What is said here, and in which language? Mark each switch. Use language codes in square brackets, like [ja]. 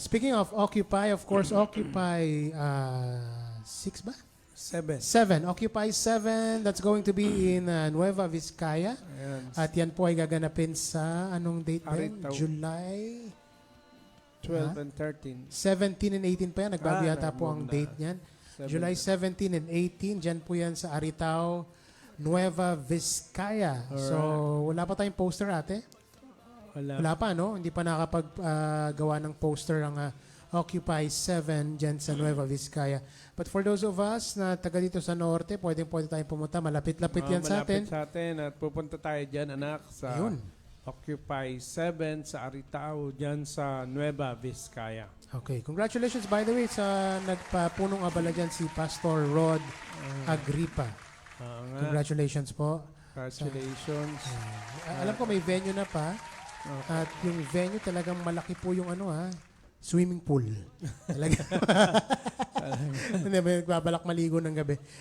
[en] Speaking of Occupy, of course, Occupy 6 ba? 7. 7. Occupy 7. That's going to be in Nueva Vizcaya. [tl] Ayan. At yan po ay gaganapin sa anong date din? Aritaw. [en] July 12 and 13. [tl] 17 and 18 pa yan. Nagbago yata po ang na. date niyan. July 17 and 18. Dyan po yan sa Aritaw, Nueva Vizcaya. [en] Alright. [tl] So, wala pa tayong poster, ate? Wala pa, no? Hindi pa nakapag-gawa ng poster ang Occupy 7 dyan sa Nueva Vizcaya. [en] But for those of us [tl] na taga dito sa Norte, pwede tayong pumunta. Malapit-lapit yan sa atin. Malapit sa atin at pupunta tayo dyan, anak, sa Ayun. Occupy 7 sa Aritaw, dyan sa Nueva Vizcaya. Okay. [en] Congratulations, by the way, [tl] sa nagpapunong abala dyan si Pastor Rod Agripa. Congratulations po. [en] Congratulations. [tl] Alam ko may venue na pa. At yung venue talagang malaki po yung swimming pool. Talaga. Hindi ba nagbabalak maligo ng gabi.